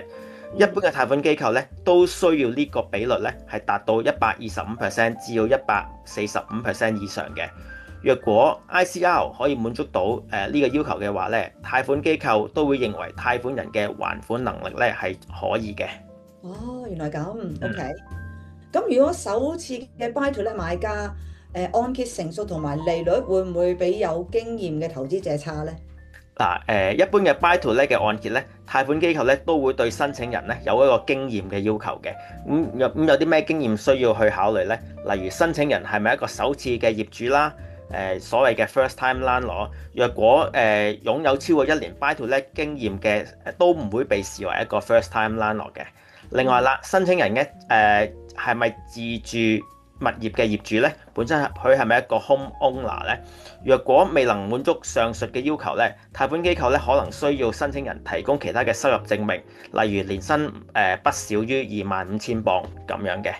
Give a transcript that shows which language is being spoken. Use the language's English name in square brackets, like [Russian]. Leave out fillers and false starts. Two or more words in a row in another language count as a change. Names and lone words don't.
[Cantonese] 一般嘅貸款機構咧都需要呢個比率咧係達到125%至到145%以上嘅。若果 ICR 可以滿足到呢個要求嘅話咧，貸款機構都會認為貸款人嘅還款能力咧係可以嘅。哦，原來咁，OK。咁如果首次嘅 [English] buy to let [Cantonese] 買家，按揭成數同埋利率會唔會比有經驗嘅投資者差呢？嗱，一般嘅 [English] buy to let [Cantonese] 嘅按揭咧，貸款機構咧都會對申請人咧有一個經驗嘅要求嘅。有啲咩經驗需要去考慮咧？例如申請人係咪一個首次嘅業主啦？所謂嘅 [English] first time landlord， [Cantonese] 若果擁有超過1年 [English] buy to let [Cantonese] 經驗嘅，都唔會被視為一個 [English] first time landlord [Cantonese] 嘅。另外啦，申請人咧係咪自住物業嘅業主咧？本身佢係咪一個 [English] home owner [Cantonese] 咧？若果未能滿足上述嘅要求咧，貸款機構咧可能需要申請人提供其他嘅收入證明，例如年薪不少於25,000磅咁樣嘅。